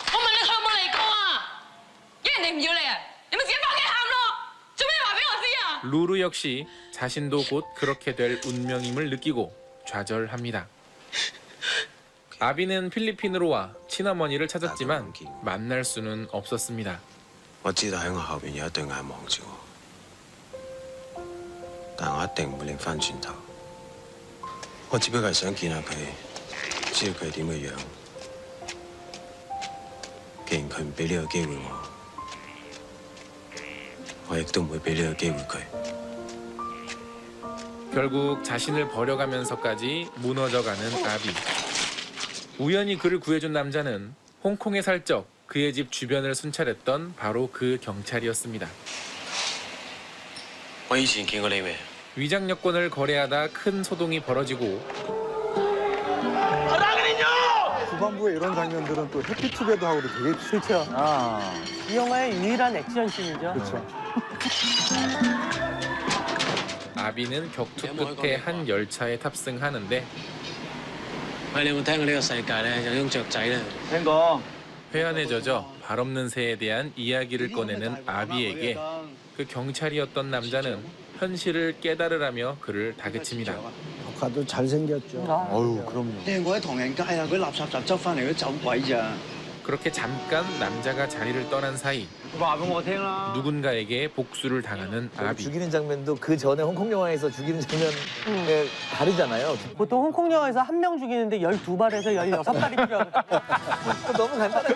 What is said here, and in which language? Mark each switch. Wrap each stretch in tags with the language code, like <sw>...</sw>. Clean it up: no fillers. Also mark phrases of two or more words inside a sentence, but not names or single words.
<ko>루루 역시 자신도 곧 그렇게 될 운명임을 느끼고 좌절합니다. 아비는 필리핀으로 와 친어머니를 찾았지만 만날 수는 없었습니다.</ko> <yue>我知道喺我後邊有一對眼望住我，但我一定唔會擰翻轉頭。我只不過係想見下佢，知道佢係點嘅樣。既然佢唔俾呢個機會我亦都唔會俾呢個機會佢。</yue> <ko>결국 자신을 버려가면서까지 무너져가는 아비. 우연히 그를 구해준 남자는 홍콩에 살 적 그의 집 주변을 순찰했던 바로 그 경찰이었습니다.</ko> <yue>我以前見過你未？</yue> <ko>위장 여권을 거래하다 큰 소동이 벌어지고 후반부에 이런 장면들은 또 해피투게더하고도 되게 그렇죠. 이 영화의 유일한 액션씬이죠. 그렇죠. 아비는 격투 끝에 한 열차에 탑승하는데</ko> <yue>喂，你有冇聽過呢個世界咧有種雀仔咧？聽講。</yue> <ko>회한에 젖어 발 없는 새에 대한 이야기를 꺼내는 아비에게 그 경찰이었던 남자는 현실을 깨달으라며 그를 다그칩니다. 가도 잘생겼죠. 어유 그럼요.</ko> <yue>你係我喺唐人街啊，嗰啲垃圾站執翻嚟嗰啲走鬼咋。</yue> <ko>그렇게 잠깐 남자가 자리를 떠난 사이 누군가에게 복수를 당하는 아비. 죽이는 장면도 그 전에 홍콩 영화에서 죽이는 장면 다르잖아요. 보통 홍콩 영화에서 한 명 죽이는데 12발에서 16발이 필요하거든요. 너무 간단하게</ko>